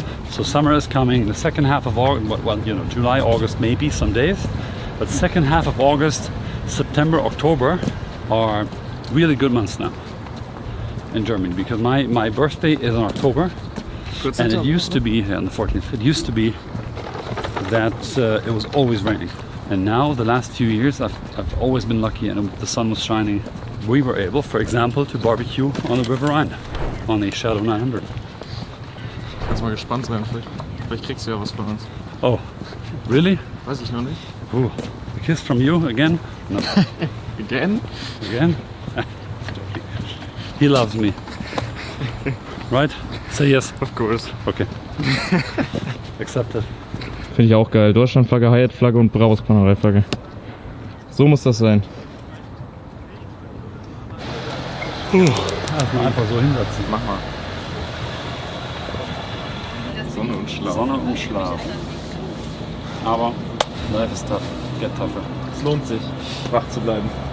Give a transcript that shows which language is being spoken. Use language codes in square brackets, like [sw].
[en] So summer is coming the second half of August, well, July, August, maybe some days, but second half of August, September, October are really good months now in Germany, because my birthday is in October, and it used to be on the 14th. It used to be that it was always raining, and now the last few years I've always been lucky, and the sun was shining. We were able, for example, to barbecue on the River Rhein on the Shadow 900. [de] Kannst mal gespannt sein, vielleicht kriegst du ja was von uns. [en] Oh, really? [de] Weiß ich noch nicht. [en] Ooh, a kiss from you again? No. Again? Again? He loves me. Right? Say yes. Of course. Okay. Accepted. [de] Finde ich auch geil. Deutschlandflagge, Hyatt-Flagge und BRABUS Panerei-Flagge. So muss das sein. Erstmal einfach so hinsetzen. Mach mal. Sonne und Schlaf. Sonne und Schlaf. [en] Aber life is tough. Get tougher. [de] Es lohnt sich, wach zu bleiben.